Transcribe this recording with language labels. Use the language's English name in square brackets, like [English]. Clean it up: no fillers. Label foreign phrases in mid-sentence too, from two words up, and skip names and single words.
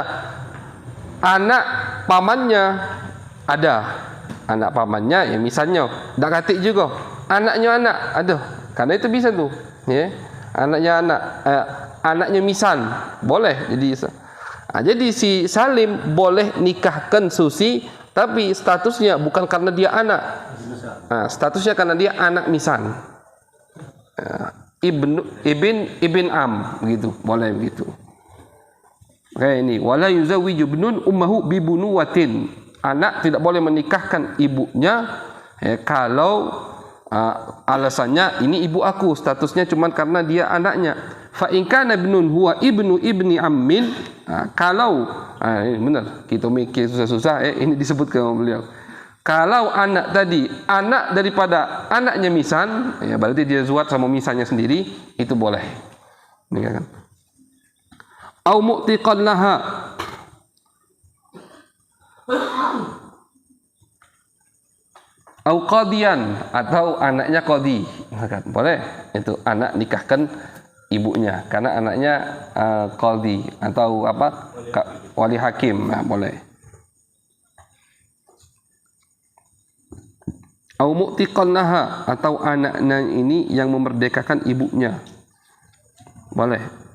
[Indonesian] Anak pamannya ada, anak pamannya ya misalnya dak katik juga, anaknya anak ada, karena itu bisa tuh, ya anaknya misan boleh jadi si Salim boleh nikahkan Susi, tapi statusnya bukan karena dia anak, statusnya karena dia anak misan, [Arabic] ابن عم [Indonesian] begitu, boleh begitu. Kayak ini, [Arabic] ولا يزوج ابن أمه ببنوة. [Indonesian] Anak tidak boleh menikahkan ibunya kalau alasannya ini ibu aku, statusnya cuma karena dia anaknya. [Arabic] فإن كان ابن هو ابن عم, [Indonesian] kalau ini benar, kita mikir susah-susah ini disebutkan oleh beliau. Kalau anak tadi anak daripada anaknya misan, ya berarti dia zuat sama misannya sendiri, itu boleh. Ini kan. [Arabic] أو معتقا لها أو قاضيا, [Indonesian] atau anaknya qadi, boleh itu anak nikahkan ibunya karena anaknya qadi atau apa wali hakim, boleh. [Arabic] أو معتقا لها, [Indonesian] atau anaknya ini yang memerdekakan ibunya, boleh.